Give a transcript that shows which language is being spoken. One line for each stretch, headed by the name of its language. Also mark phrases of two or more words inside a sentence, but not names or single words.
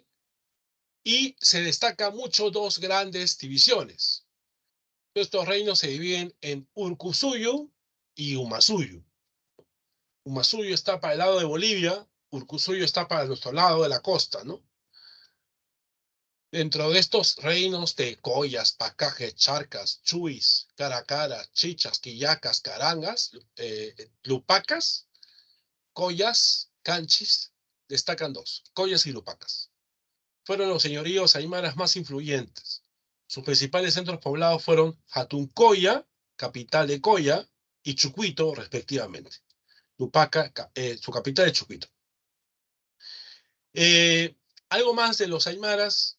Spanish: Y se destacan mucho dos grandes divisiones. Estos reinos se dividen en Urcusuyo y Umasuyo. Umasuyo está para el lado de Bolivia, Urcusuyo está para nuestro lado de la costa, ¿no? Dentro de estos reinos de collas, pacajes, charcas, chuis, caracaras, chichas, quillacas, carangas, lupacas, collas, canchis, destacan dos, collas y lupacas. Fueron los señoríos aymaras más influyentes. Sus principales centros poblados fueron Hatuncoya, capital de Coya, y Chucuito, respectivamente. Tupaca, su capital es Chucuito. Eh, Algo más de los aymaras.